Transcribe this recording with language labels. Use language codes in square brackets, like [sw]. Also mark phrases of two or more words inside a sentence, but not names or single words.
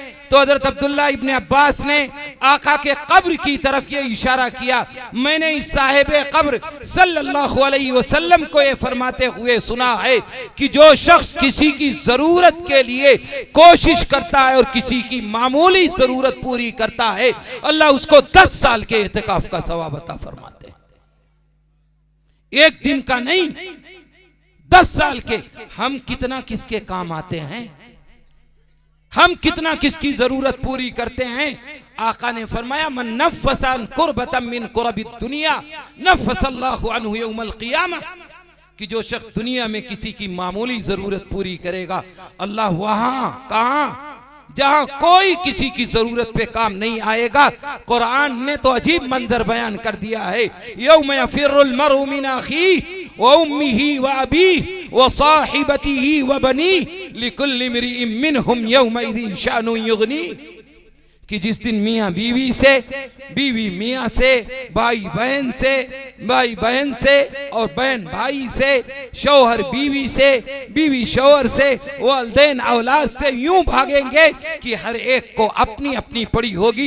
[hi] तो हजरत अब्दुल्ला इब्ने अब्बास ने आका के कब्र की तरफ ये इशारा किया, मैंने इस साहिबे कब्र सल्लल्लाहु अलैहि वसल्लम को ये फरमाते हुए सुना है कि जो शख्स किसी की जरूरत के लिए कोशिश करता है और किसी की मामूली जरूरत पूरी करता है, अल्लाह उसको 10 साल के एतिकाफ का सवाब अता फरमाते हैं। 1 दिन का नहीं, 10 साल के। हम कितना किसके काम आते हैं, हम कितना किसकी जरूरत पूरी करते हैं। आका ने फरमाया [ar] من نفس كربة من كرب الدنيا نفس الله عنه يوم القيامة, [hi] कि जो शख्स दुनिया में किसी की मामूली जरूरत पूरी करेगा, अल्लाह वहां कहां जहां कोई किसी की जरूरत पे काम नहीं आएगा। कुरान ने तो अजीब मंजर बयान कर दिया है, [ar] يوم يفر المرء من أخيه وأمه وأبيه وصاحبته وبنيه لكل امرئ منهم يومئذ شأن يغني, [hi] कि जिस दिन मियाँ बीवी से, बीवी मियाँ से, भाई बहन से, भाई बहन से और बहन भाई से, शौहर बीवी से, बीवी शौहर से, वालिदैन औलाद से यूं भागेंगे कि हर एक को अपनी अपनी पड़ी होगी।